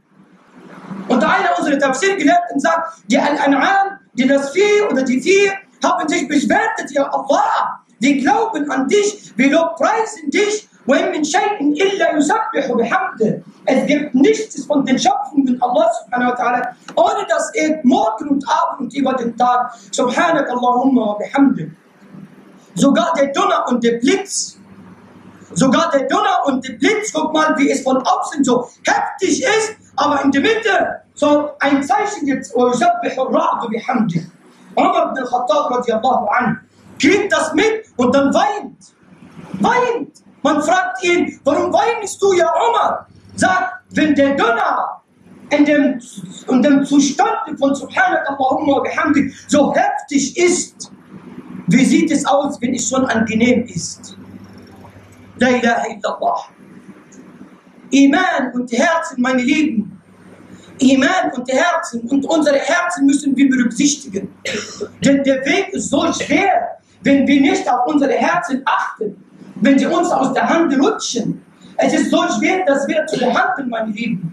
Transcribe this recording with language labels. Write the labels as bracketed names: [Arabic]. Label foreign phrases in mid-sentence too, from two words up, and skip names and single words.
[German] Und einer unserer Tafsir-Gelehrten sagt, die Al-An'am, die das Vieh oder die Vieh, haben sich bewertet, [Arabic] يا الله. [German] Wir glauben an dich, wir lobpreisen dich. Es gibt nichts von den Schöpfungen Allah [Arabic] سبحانه وتعالى, [German] ohne dass er morgen und Abend und über den Tag, [Arabic] سبحانك اللهم وبحمدك. [German] Sogar der Donner und der Blitz, guck mal, wie es von außen so heftig ist, aber in der Mitte so ein Zeichen gibt, Umar ibn al-Khattab [Arabic] رضي الله عنه [German] kriegt das mit und dann weint. Man fragt ihn, warum weinst du, [Arabic] يا عمر? [German] Sagt, wenn der Donner in dem Zustand von [Arabic] سبحانك اللهم بحمدك [German] so heftig ist, wie sieht es aus, wenn es schon angenehm ist? [Arabic] لا إله إلا الله. [German] Iman und Herzen, meine Lieben. Iman und Herzen und unsere Herzen müssen wir berücksichtigen. Denn der Weg ist so schwer, wenn wir nicht auf unsere Herzen achten. Wenn sie uns aus der Hand rutschen. Es ist so schwer, das wieder zu behandeln, meine Lieben.